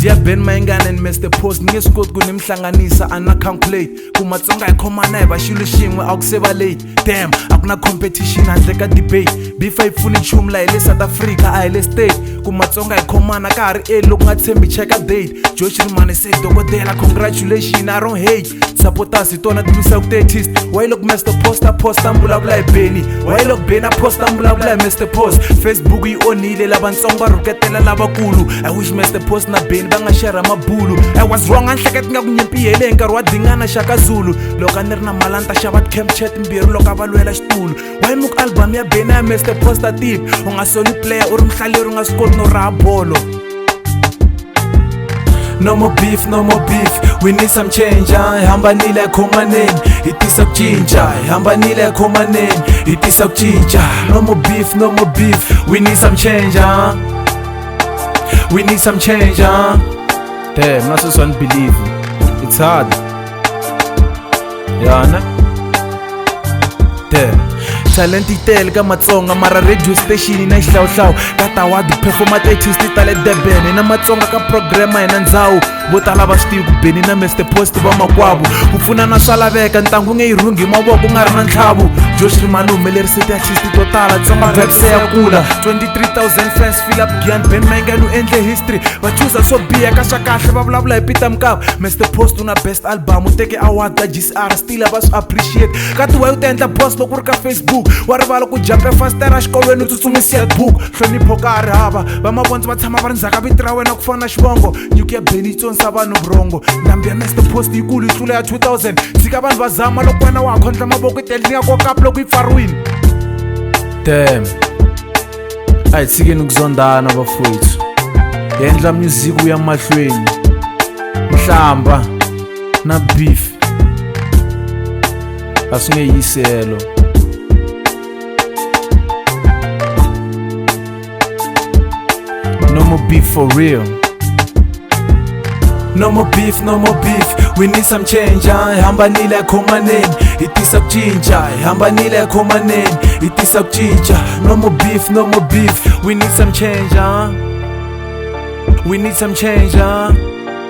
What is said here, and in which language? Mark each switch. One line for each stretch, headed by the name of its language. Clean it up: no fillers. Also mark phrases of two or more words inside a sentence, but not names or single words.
Tsonga: Ben Mayengani and Mr Post nge swi koti ku ni mi hlanganisa a na calculate ku Matsonga hi khomana hi va xilo xin'we a ku se va late. Damn, a ku na competition handle ka debate. Beef a yi pfuni nchumu la hi le South Africa a hi le state ku Matsonga hi khomana ka ha ri early loko nga tshembi cheka date.
English: Josh Rimane
Tsonga: se dokodela
English: congratulations I don't hate.
Tsonga: Supporters hi tona ti lwisaku ti-artist. Why loko Mr Post a posta mbulabula hi Benny? Why loko Benny a posta mbulabula hi Mr Post? Facebook yi onhile lavatsongo va rhuketela lavakulu.
English: I wish
Tsonga: Mr Post na Benny va nga share mabulu.
English: I was wrong
Tsonga: a ni hleketi nga ku nyimpi yi hele hi nkarhi wa Dingana Shaka Zulu. Loko a ni ri na mali ta xava ti-camp chat mbirhi loko a va lwela xitulu. Why muku album ya Benny ya Mr Post a tip u nga soli player u ri muhlaleri u nga swi koti no raha bolo.
English: No more beef, no more beef. We need some change.
Tsonga: Hambanile khomaneni, hi tisa ku cinca. Hambanile khomaneni, hi tisa ku cinca.
English: No more beef, no more beef. We need some change. We need some change. Damn, not so unbelievable. It's hard. Yeah, ne? Damn.
Tsonga: Talent yi tele ka Matsonga mara radio station na xihlawuhlawu ka tawadi performance artist ta le Durban na Matsonga ka program hina ndhawu vo tala va swi tivi ku Benny na Mr Post va makwavo ku pfunana swa laveka ntangu nge yi rhungi mavoko nga ri na ntlhavu. Josh Rimane humelerise ti-artist to tala Tsonga rap se ya kula 23,000
English: fans fill up
Tsonga: Giyani. Ben Mayengani u endle history va chuza swo biha ka swa kahle va vulavula hi Peter Mokaba. Mr Post u na
English: best album
Tsonga: u teke award ka GCR still va swi appreciate ka tiwa u ta endla post loko u ri ka Facebook wa rivala ku jampe fastera xikolweni u tsutsumisiya book. Hlonipho ka ha ri hava va mavondzo va tshama va ri ndzhaka vito ra wena ku fana na xivongo. Nyuku ya Benny yi tsonisa vanhu vurhongo. Ndhambi ya Mr Post yikulu yi tlula ya 2000 tshika vanhu va zama loko wena wa ha khondla mavoko yi tele ni nga kokapu loko yi pfariwile. Damn, a hi tshikeni ku zondana vafowethu hi endla music ya mahlweni. Nhlamba na beef a swi nge yisi helo.
English: No more beef for real. No more beef, no more beef. We need some change.
Tsonga: Hambanile khomaneni, hi tisa ku cinca. Hambanile khomaneni, hi tisa ku cinca.
English: No more beef, no more beef. We need some change. We need some change.